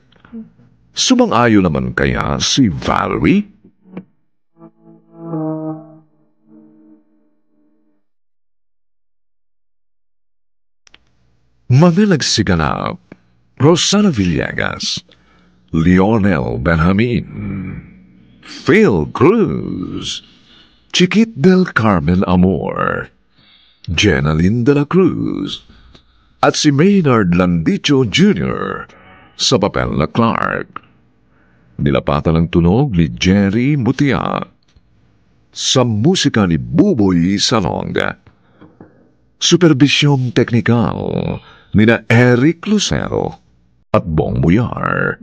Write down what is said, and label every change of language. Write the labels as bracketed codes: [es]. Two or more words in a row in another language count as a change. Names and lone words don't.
[tl] Sumang-ayon naman kaya si Valerie? Mga nagsiganap, Rosana Villegas, Lionel Benjamin, Phil Cruz, Chiquit del Carmen Amor, Jenaline de la Cruz, at si Maynard Landicho Jr. sa papel na Clark. Nilapatan ng tunog ni Jerry Mutia sa musika ni Buboy Salonga. Supervisyong teknikal nina Eric Lucero at Bong Muyar.